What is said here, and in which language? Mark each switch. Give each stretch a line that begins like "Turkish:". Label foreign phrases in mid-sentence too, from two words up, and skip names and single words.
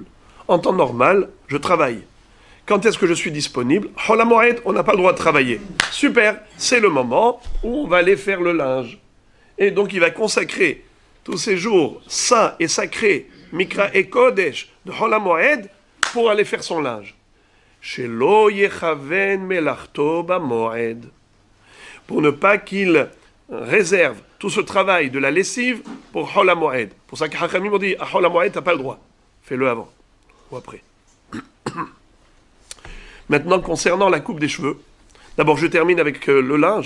French: En temps normal, je travaille. Quand est-ce que je suis disponible? Chol HaMoed, on n'a pas le droit de travailler. Super, c'est le moment où on va aller faire le linge. Et donc il va consacrer tous ces jours saints et sacrés,
Hebrew: מקראי קודש,
French: de Chol HaMoed, pour aller faire son linge.
Hebrew: שלא יכוון מלאכתו במועד.
French: Pour ne pas qu'il réserve tout ce travail de la lessive pour Chol HaMoed. Pour ça que Hachamim ont dit, à Chol HaMoed, t'as pas le droit. Fais-le avant ou après. Maintenant, concernant la coupe des cheveux, d'abord je termine avec le linge.